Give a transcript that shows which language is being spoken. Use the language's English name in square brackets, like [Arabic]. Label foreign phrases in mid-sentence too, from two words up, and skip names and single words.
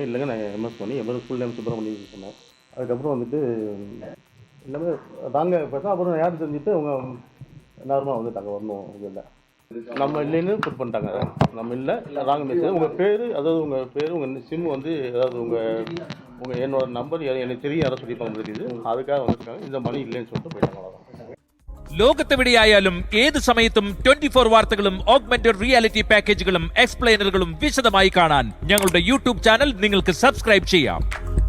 [Tamil] இல்லைங்க நான் MS மணி, [English] full name [Tamil] சுப்பிரமணியம் சொன்னேன். அதுக்கப்புறம் வந்துட்டு எல்லாமே தாங்க பார்த்தா அப்புறம் யார் தெரிஞ்சுட்டு அவங்க நார்மலாக வந்துட்டாங்க. வரணும் இது இல்லை, நம்ம இல்லைன்னு புட் பண்ணிட்டாங்க. நம்ம இல்லை [English] wrong message. [Tamil] உங்கள் பேர், அதாவது உங்கள் பேர், உங்கள் சிம் வந்து, அதாவது உங்கள் என்னோட நம்பர் எனக்கு தெரியும் யாரை சொல்லியிருப்பாங்க தெரியுது. அதுக்காக வந்துருக்காங்க. இந்த மணி இல்லைன்னு சொல்லிட்டு போயிட்டாங்க. [Malayalam] ലോകത്തെവിടെയായാലും ഏത് സമയത്തും 24 വാർത്തകളും [English] augmented reality [Malayalam] പാക്കേജുകളും എക്സ്പ്ലെയിനറുകളും വിശദമായി കാണാൻ ഞങ്ങളുടെ [English] YouTube channel [Malayalam] നിങ്ങൾക്ക് സബ്സ്ക്രൈബ് ചെയ്യാം.